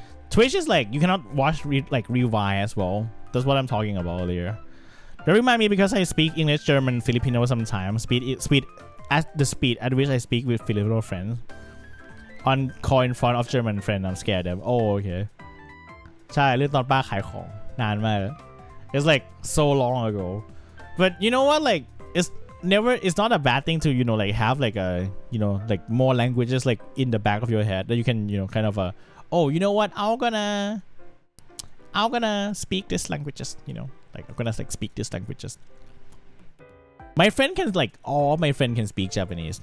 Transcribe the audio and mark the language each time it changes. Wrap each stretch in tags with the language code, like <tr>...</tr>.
<en>Twitch is like you cannot watch rewind as well. That's what I'm talking about earlier. Don't remind me, because I speak English, German, Filipino sometimes. Speed at the speed at which I speak with Filipino friends. On call in front of German friend, I'm scared them. Oh, okay.</en> <th>ใช่เรื่องตอนป้าขายของนานมาก</th> <en>It's like so long ago. But you know what? Like it's not a bad thing to like have like a like more languages like in the back of your head that you can kind of oh, you know what? I'm gonna speak this languages. Like I'm gonna like speak this languages. My friend can like all my friend can speak Japanese.</en>